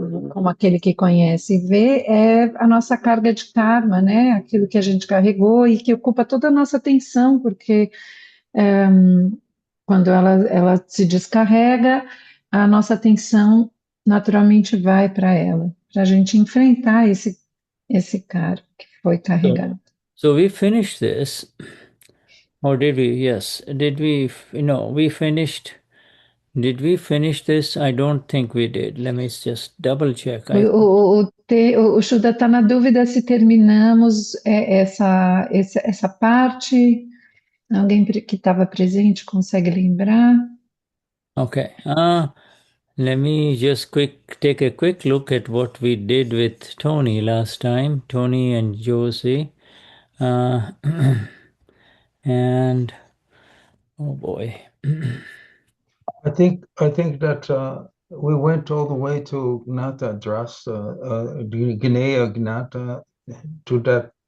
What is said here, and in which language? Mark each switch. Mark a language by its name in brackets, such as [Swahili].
[Portuguese] como aquele que conhece e vê, é a nossa carga de karma, né, aquilo que a gente carregou e que ocupa toda a nossa atenção, porque quando ela se descarrega, a nossa atenção naturalmente vai para ela, para a gente enfrentar esse cara que foi [English] So, [Portuguese] carregado. [English] so we finished this, or did we? Yes. Did we? We finished. Did we finish this? I don't think we did. Let me just double check. [Portuguese] O Shuda está na dúvida se terminamos essa parte. Alguém que estava presente consegue lembrar? [English] Okay. Let me just take a quick look at what we did with Tony last time. Tony and Josie. Uh, and oh boy. I think that we went all the way to Gnata Dras, Guinea Gnata, to that.